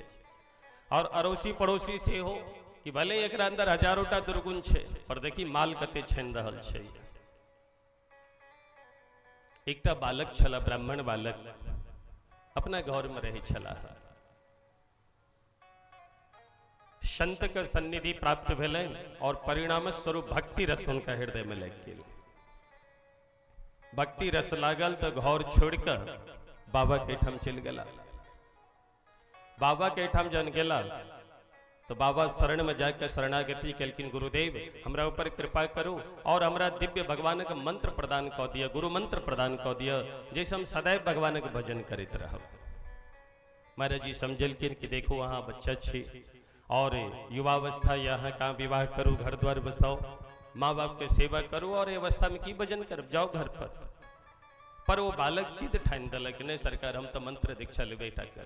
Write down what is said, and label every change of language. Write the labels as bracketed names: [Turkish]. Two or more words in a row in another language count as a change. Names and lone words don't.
[Maithili] और अड़ोसी पड़ोसी से हो कि भले एकरा अंदर हजारोटा दुर्गुण छे पर देखी माल कते छीन रहल छे। एकटा बालक छला, ब्राह्मण बालक अपना घर में रहे छला, संत के सन्निधि प्राप्त भेलै और परिणाम स्वरूप भक्ति रस उनका हृदय में लग गेल। भक्ति रस लागल तो घर छोड़ कर बाबा के ठाम चल गेला। बाबा के ठाम जन गेला तो बाबा शरण में जाकर शरणागति कलकिन, गुरुदेव हमरा ऊपर कृपा करो और हमरा दिव्य भगवान के मंत्र प्रदान कऽ दिया, गुरु मंत्र प्रदान कऽ दिया, जैसे हम सदैव भगवान के भजन करते रहब। महाराज जी समझलखिन कि देखो अहाँ बच्चा छी और युवावस्था यहाँ कहाँ विवाह करू, घर द्वार बसाओ, माँ बाप के सेवा करू और अवस्था में की भजन कर जाओ घर पर वो बालक जिद ठानि देलक नहीं सरकार हम तो मंत्र दीक्षा लेबे टा कर।